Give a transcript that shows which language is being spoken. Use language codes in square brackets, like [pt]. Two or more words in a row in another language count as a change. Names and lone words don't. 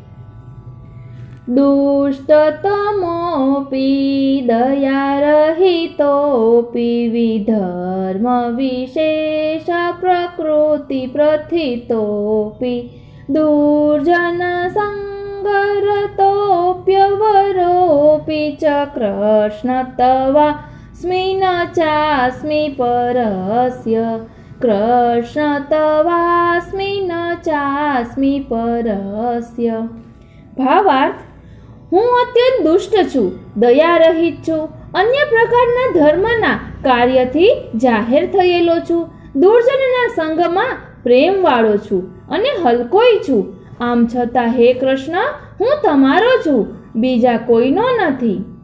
[sa] दुष्टतमोऽपि दयारहितोऽपि विधर्म विशेष प्रकृति प्रथितोऽपि दुर्जन संगरतोऽप्यवरोऽपि च कृष्ण तवास्मि न चास्मि परस्य कृष्ण तवास्मि न चास्मि परस्य। भावार्थ। [gu] હું અત્યંત દુષ્ટ છું, દયારહિત છું, અન્ય પ્રકારના ધર્મના કાર્યથી જાહેર થયેલો છું, દુર્જનના સંગમાં પ્રેમવાળો છું અને હલકોય છું. આમ છતાં હે કૃષ્ણ, હું તમારો છું, બીજા કોઈનો નથી.